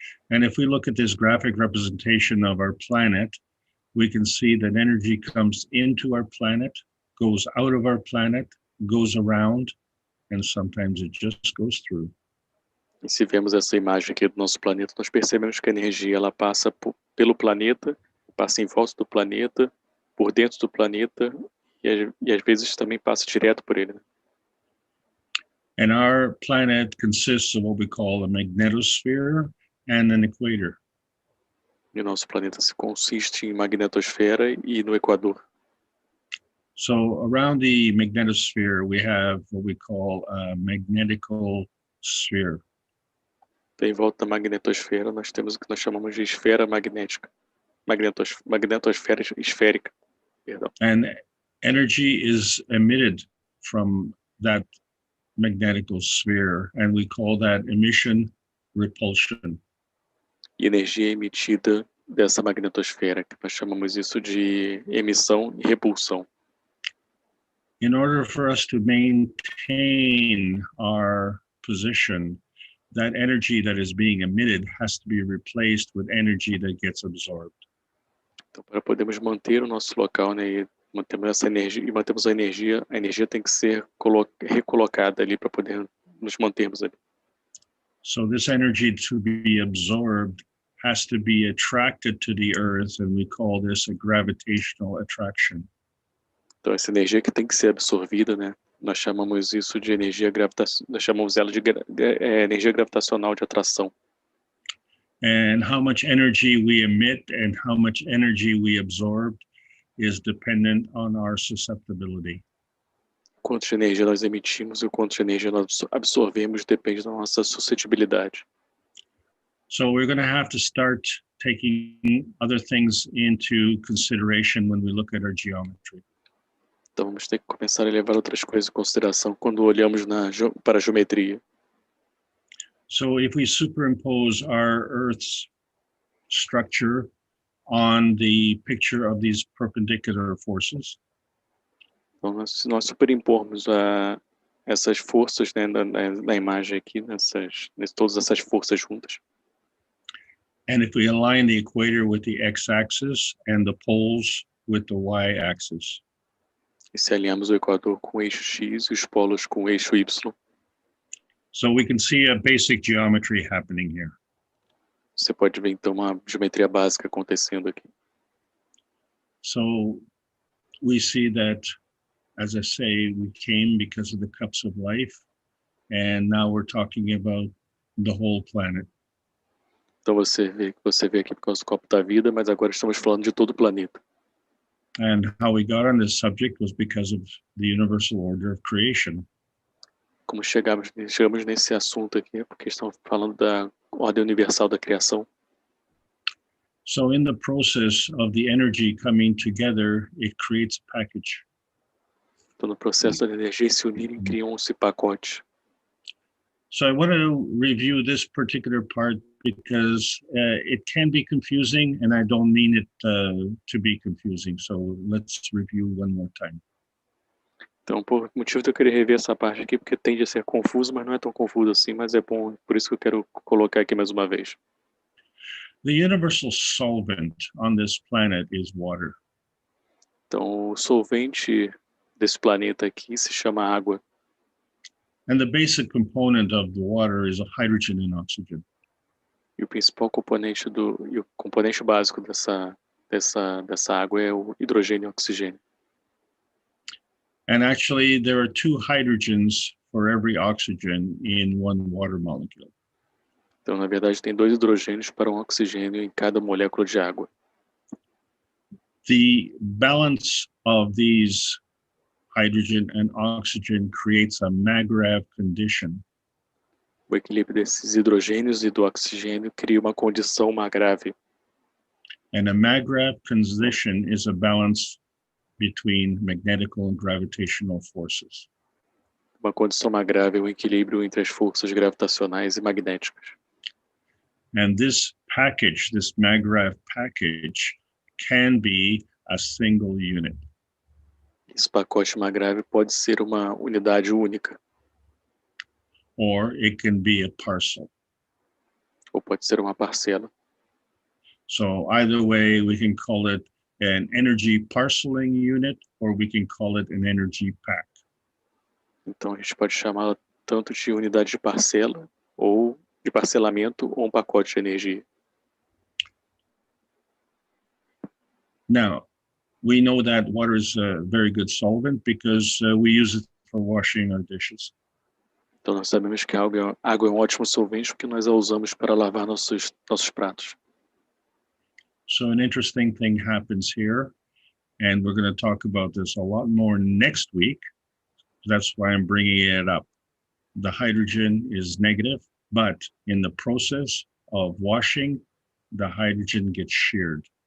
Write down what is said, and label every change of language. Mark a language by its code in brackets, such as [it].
[en] And if we look at this graphic representation of our planet, we can see that energy comes into our planet, goes out of our planet, goes around, and sometimes it just goes through. [pt] E se vemos essa imagem aqui do nosso planeta, nós percebemos que a energia ela passa pelo planeta, passa em volta do planeta, por dentro do planeta, e às vezes também passa direto por ele. [en] And our planet consists of what we call a magnetosphere and an equator. [pt] E o nosso planeta se consiste em magnetosfera e no Equador. [en] So around the magnetosphere, we have what we call a magnetical sphere. [pt] Então, em volta da magnetosfera, nós temos o que nós chamamos de esfera magnética. Magnetosfera esférica. Perdão. [en] And energy is emitted from that magnetical sphere, and we call that emission repulsion. [pt] E energia é emitida dessa magnetosfera, que nós chamamos isso de emissão e repulsão. [en] In order for us to maintain our position, that energy that is being emitted has to be replaced with energy that gets absorbed. [pt] Então, para podermos manter o nosso local, né, e mantemos essa energia e mantemos a energia tem que ser recolocada ali para poder nos mantermos ali. [en] So this energy to be absorbed has to be attracted to the earth, and we call this a gravitational attraction. [pt] Então essa energia que tem que ser absorvida, né, nós chamamos isso de energia nós chamamos ela de energia gravitacional de atração. [en] And how much energy we emit and how much energy we absorb is dependent on our susceptibility. [pt] Quanto de energia nós emitimos e o quanto de energia nós absorvemos depende da nossa suscetibilidade. [en] So we're going to have to start taking other things into consideration when we look at our geometry. [pt] Então vamos ter que começar a levar outras coisas em consideração quando olhamos para a geometria. [en] So if we superimpose our Earth's structure on the picture of these perpendicular forces, [pt] então se nós superimpormos essas forças, né, na imagem aqui, todas essas forças juntas, [en] and if we align the equator with the x-axis and the poles with the y-axis, [pt] e se alinhamos o Equador com o eixo X e os polos com o eixo Y, [en] so we can see a basic geometry happening here. [pt] você pode ver então uma geometria básica acontecendo aqui. [en] So we see that, as I say, we came because of the cups of life, and now we're talking about the whole planet. [pt] Então você vê aqui por causa do copo da vida, mas agora estamos falando de todo o planeta. [en] And how we got on this subject was because of the universal order of creation. [pt] Como chegamos nesse assunto aqui, é porque estamos falando da ordem universal da criação. [en] So in the process of the energy coming together, it creates a package. [pt] Então no processo da energia se unirem, criam esse pacote. [en] So I want to review this particular part because it can be confusing, and I don't mean it to be confusing. So let's review one more time. [pt] Então, por motivo de eu querer rever essa parte aqui, porque tende a ser confuso, mas não é tão confuso assim, mas é bom, por isso que eu quero colocar aqui mais uma vez. [en] The universal solvent on this planet is water. [pt] Então, o solvente desse planeta aqui se chama água. [en] And the basic component of the water is hydrogen and oxygen. [pt] E o principal componente o componente básico dessa água é o hidrogênio e o oxigênio. [en] And actually, there are 2 hydrogens for every oxygen in one water molecule. [pt] Então, na verdade, tem 2 hidrogênios para um oxigênio em cada molécula de água. [en] The balance of these hydrogen and oxygen creates a Magrav condition. [pt] O equilíbrio desses hidrogênios e do oxigênio cria uma condição grave. [en] And a Magrav condition is a balance between magnetical and gravitational forces. [pt] Uma condição grave é o equilíbrio entre as forças gravitacionais e magnéticas. [en] And this package, this Magrav package, can be a single unit. [pt] Esse pacote grave pode ser uma unidade única. [en] Or it can be a parcel. [pt] Ou pode ser uma parcela. [en] So either way, we can call it an energy parceling unit, or we can call it an energy pack. [pt] Então a gente pode chamá-la tanto de unidade de parcela, ou de parcelamento, ou um pacote de energia. [en] Now, we know that water is a very good solvent because we use it for washing our dishes. [pt] Então nós sabemos que a água é um ótimo solvente porque nós a usamos para lavar nossos pratos. [en] So an interesting thing happens here, and we're going to talk about this a lot more next week. That's why I'm bringing it up. The hydrogen is negative, but in the process of washing, the hydrogen gets sheared.